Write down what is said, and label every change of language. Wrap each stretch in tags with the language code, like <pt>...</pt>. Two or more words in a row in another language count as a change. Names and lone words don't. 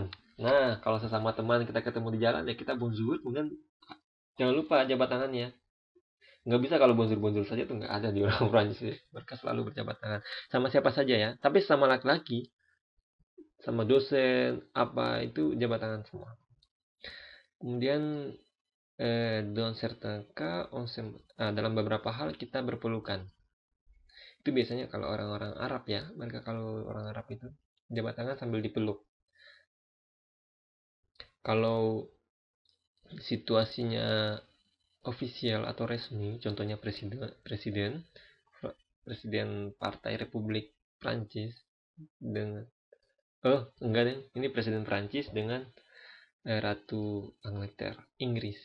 <id>Nah, kalau sesama teman kita ketemu di jalan ya kita bonjour, kemudian jangan lupa jabat tangannya. Nggak bisa kalau bonjour saja tuh nggak ada di orang Prancis ya. Mereka selalu berjabat tangan sama siapa saja ya. Tapi sama laki-laki, sama dosen, apa itu jabat tangan semua.</id> <fr>Kemudian dans certains cas,</fr> <id>dalam beberapa hal kita berpelukan. Itu biasanya kalau orang-orang Arab ya, mereka kalau orang Arab itu jabat tangan sambil dipeluk. Kalau situasinya ofisial atau resmi, contohnya presiden Partai Republik Prancis dengan enggak deh, ini presiden Prancis dengan Ratu Angleterre Inggris.</id>